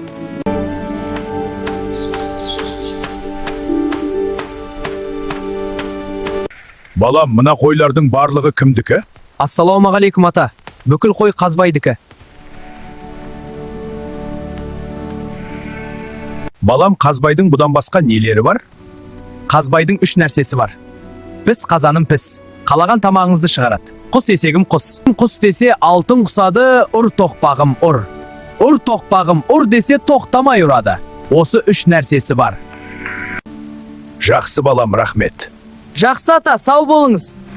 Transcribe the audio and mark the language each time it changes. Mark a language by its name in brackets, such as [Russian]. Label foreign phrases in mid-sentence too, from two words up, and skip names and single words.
[Kazakh] Балам, мына қойлардың барлығы кімдікі? Ассалаумағалейкум ата. Бүкіл қой Қазбайдікі. Балам, Қазбайдың бұдан басқа нелері бар? Қазбайдың 3 нәрсесі бар. Піс қазаным піс. Қалаған тамағыңызды шығарады. Құс есегім құс. Құс десе алтын құсады, ұр тоқпағым ұр. Ұр тоқпағым ұр десе тоқтамай ұрады. Осы 3 нәрсесі бар. Жақсы балам, рахмет. Жақсы ата, сау болыңыз.